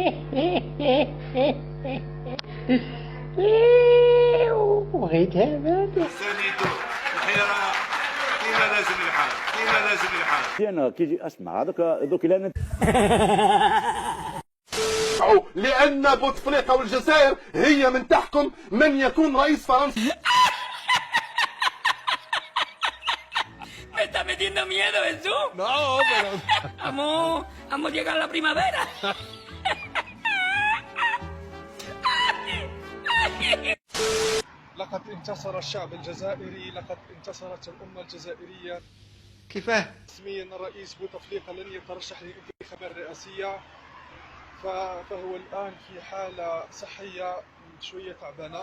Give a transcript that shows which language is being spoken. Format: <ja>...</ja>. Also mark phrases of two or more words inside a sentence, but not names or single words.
<ar>وغيت هذا ساندوا الحراك كيما لازم الحال، كيما لازم الحال. أنا كيجي أسمع هذوك لا لأن بوتفليقة والجزائر هي من تحكم من يكون رئيس فرنسا.</ar> <es>Me está metiendo miedo eso. No, pero Vamos a llegar a la primavera.</es> <ar>لقد انتصر الشعب الجزائري، لقد انتصرت الأمة الجزائرية. كيفاه؟ رسميا الرئيس بوتفليقة لن يترشح للانتخابات الرئاسية، فهو الآن في حالة صحية شوية تعبانة.</ar>